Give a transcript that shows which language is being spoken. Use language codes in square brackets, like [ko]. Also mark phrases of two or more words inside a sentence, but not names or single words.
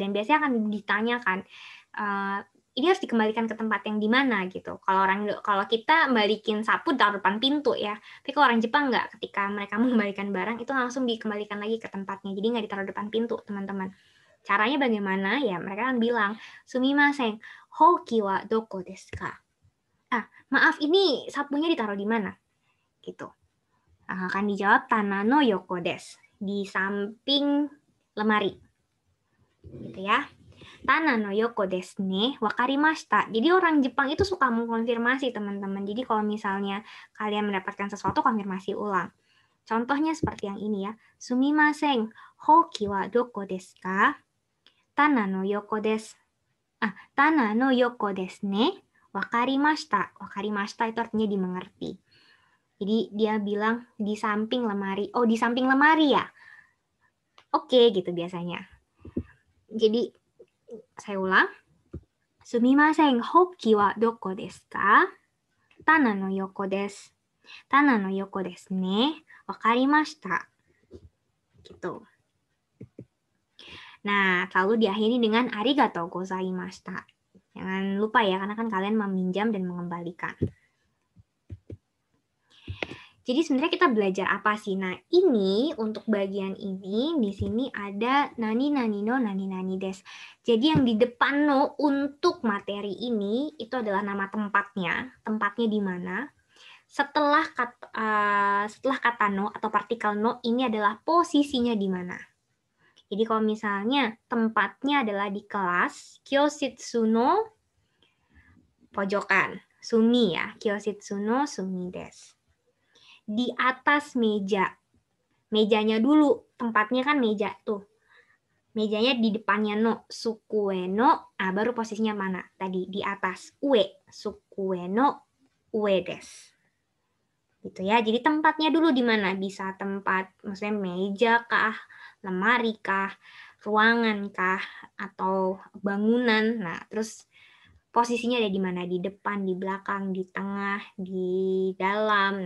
[id] Dan biasanya akan ditanyakan, ini harus dikembalikan ke tempat yang di mana gitu. Kalau kita balikin sapu taruh depan pintu ya, tapi kalau orang Jepang nggak. Ketika mereka mengembalikan barang itu langsung dikembalikan lagi ke tempatnya. Jadi nggak ditaruh depan pintu, teman-teman. Caranya bagaimana? Ya mereka akan bilang, [ja] すみません、ほうきはどこですか? [id] Maaf, ini sapunya ditaruh di mana? Gitu. Akan dijawab [ja] 棚の横です, [id] di samping lemari. Gitu ya. [ja] 棚の横ですね、わかりました. [id] Jadi orang Jepang itu suka mengkonfirmasi, teman-teman. Jadi kalau misalnya kalian mendapatkan sesuatu, konfirmasi ulang. Contohnya seperti yang ini ya. [ja] すみません、ほうきはどこですか? 棚の横です. 棚の横ですね. わかりました. [id] Wakarimashita itu artinya dimengerti. Jadi dia bilang di samping lemari. Oh, di samping lemari ya? Oke, gitu biasanya. Jadi saya ulang. [ja] すみません、ほうきはどこですか? 棚の横です. 棚の横ですね. わかりました. [id] Gitu. Nah, selalu diakhiri dengan [ja] ありがとうございました. [id] Jangan lupa ya, karena kan kalian meminjam dan mengembalikan. Jadi sebenarnya kita belajar apa sih? Nah, ini untuk bagian ini di sini ada [ja] 何々の何々です. [id] Jadi yang di depan no untuk materi ini itu adalah nama tempatnya di mana. Setelah kata no atau partikel no ini adalah posisinya di mana. Jadi kalau misalnya tempatnya adalah di kelas, [ja] 教室の [id] pojokan, sumi ya, [ja] 教室の隅です. [id] Di atas meja. Mejanya dulu, tempatnya kan meja tuh. Mejanya di depannya no, [ja] 机の, [id] baru posisinya mana? Tadi di atas, [ja] 上、机の、上です. [id] Gitu ya, jadi tempatnya dulu di mana? Bisa tempat, maksudnya meja kah, lemari kah, ruangan kah, atau bangunan. Nah, terus posisinya ada di mana? Di depan, di belakang, di tengah, di dalam.